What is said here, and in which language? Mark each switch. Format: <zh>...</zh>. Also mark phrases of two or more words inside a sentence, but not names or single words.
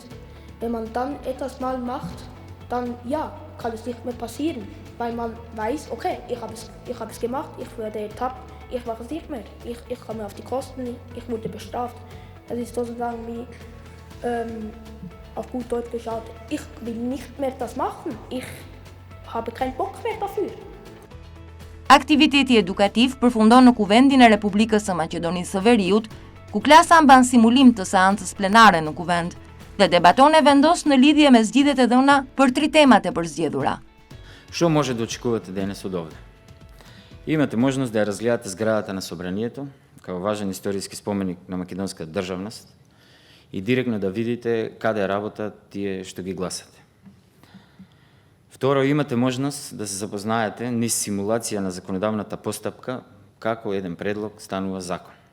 <de>Wenn man dann etwas mal macht, dann ja, kann es nicht mehr passieren, weil man weiß, okay, ich habe es gemacht, ich wurde ertappt, ich mache es nicht mehr, ich komme auf die Kosten, ich wurde bestraft. Das ist sozusagen wie auf gut Deutsch geschaut, ich will nicht mehr das machen, ich habe keinen Bock mehr dafür.</de> <sq>Aktiviteti edukativ përfundon në Kuvendin e Republikës së Maqedonisë së Veriut, ku klasa mban simulim të seancës plenare në kuvend dhe debaton e vendos në lidhje me zgjidhjet e dhëna për 3 temat e përzgjedhura.</sq> <mk>Што може да очекувате денес од овде? Имате можност да ја разгледате зградата на Собранието, како важен историски споменик на македонската државност и директно да видите каде работат тие што ги гласате. Второ, имате можност да се запознаете низ симулација на законодавната постапка како еден предлог станува закон.</mk>